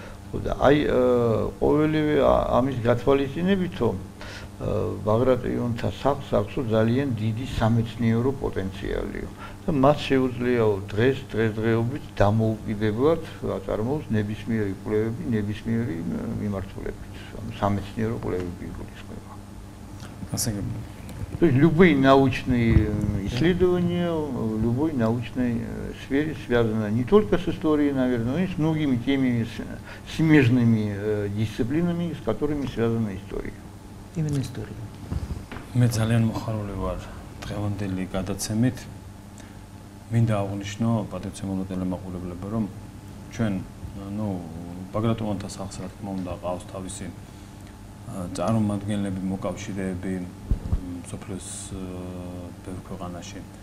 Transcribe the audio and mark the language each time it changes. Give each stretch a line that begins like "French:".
Georgian: და აი ყოველივე ამის გათვალისწინებითო ბაგრატიონთა სახლს აქვს ძალიან დიდი სამეცნიერო პოტენციალიო და მას შეუძლიაო დღესდღეობით დამოუკიდებლად აწარმოოს ნებისმიერი კვლევები, ნებისმიერი მიმართულებით, სამეცნიერო კვლევები იგულისხმება.
Russian: То есть любые научные исследования в любой научной сфере связаны не только с историей, наверное, но и с многими теми смежными дисциплинами, с которыми связана история. Именно история.
Georgian: მე ძალიან მოხარული ვარ დღევანდელი გადაცემით. მინდა აღვნიშნო პატივცემულო ტელემაყურებლებო, რომ ჩვენ ბაგრატიონთა სახლს რა თქმა უნდა ყავს თავისი წარმომადგენლები, მოკავშირეები სოფლის ბევრ ქვეყანაში.